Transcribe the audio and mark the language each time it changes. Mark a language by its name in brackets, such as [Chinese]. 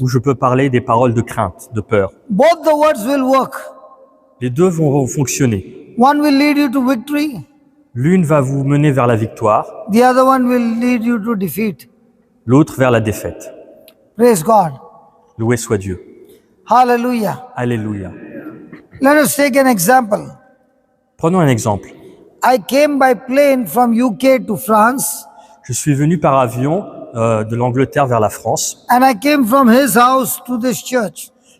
[French] ou je peux parler des paroles de crainte, de peur. [English] Both the words will work. [French] Les deux vont fonctionner. [English] One will lead you to victory, [French] L'une va vous mener vers la victoire, [English] the other one will lead you to defeat. [French] l'autre vers la défaite. [English] Praise God. [French] Loué soit Dieu. [English] Hallelujah. [French] Alléluia. [English] Let us take an example. [French] Prenons un exemple. [English] I came by plane from UK to France, [French] Je suis venu par avion de l'Angleterre vers la France [English] and I came from his house to this church.